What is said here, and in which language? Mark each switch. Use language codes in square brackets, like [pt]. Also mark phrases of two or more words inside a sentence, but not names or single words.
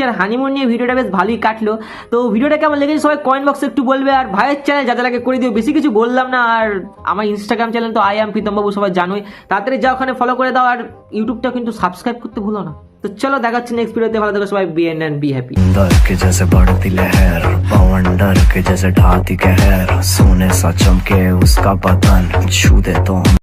[bn] আর হানিমুন নিয়ে ভিডিওটা বেশ ভালোই কাটলো। তো ভিডিওটা কেমন লেগেছে সবাই [en] comment box [bn] একটু বলবে। আর ভাইয়ের চ্যানেল যাদের লাগে করে দিও, বেশি কিছু বললাম না। আর আমার ইনস্টাগ্রাম চ্যানেল তো প্রীতম বাবু, সবাই জানোই। তাড়াতাড়ি যাও, ওখানে ফলো করে দাও। আর ইউটিউবটা কিন্তু সাবস্ক্রাইব করতে ভুলো না। তো চলো, দেখা হচ্ছে [en] next video. [bn] ভালো থেকো সবাই, [en] be and be happy. [hi] डर के जैसे बढ़ती लहर, पवन डर के जैसे ढाती कहर, सोने सा चमके उसका बदन, छू दे तो